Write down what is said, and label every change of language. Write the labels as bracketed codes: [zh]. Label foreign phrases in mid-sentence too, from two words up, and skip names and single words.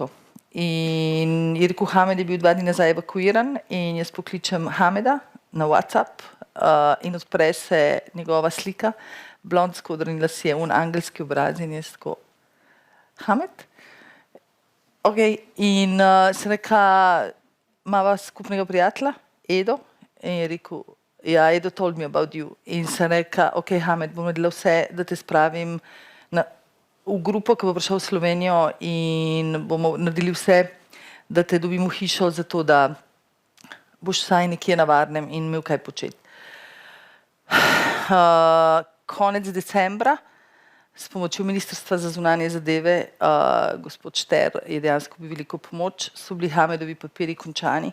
[sl] In je rekel, Hamed je bil 2 dni nazaj evakuiran in jaz pokličem Hameda na WhatsApp, in odpre se njegova slika, blond skodrni lasje, angelski obraz in jaz tako, Hamed? Ok, in sem rekla, imava skupnega prijatelja, Edo, in je rekel, ja, [en] Edo told me about you. [sl] In sem rekla, ok, Hamed, bom naredila vse, da te spravim v grupo, ki bo prišel v Slovenijo in bomo naredili vse, da te dobim v hišo, zato da boš vsaj nekje na varnem in imel kaj početi. Konec decembra s pomočjo Ministrstva za zunanje zadeve, gospod Šter je dejansko bil veliko pomoč, so bili Hamedovi papiri končani.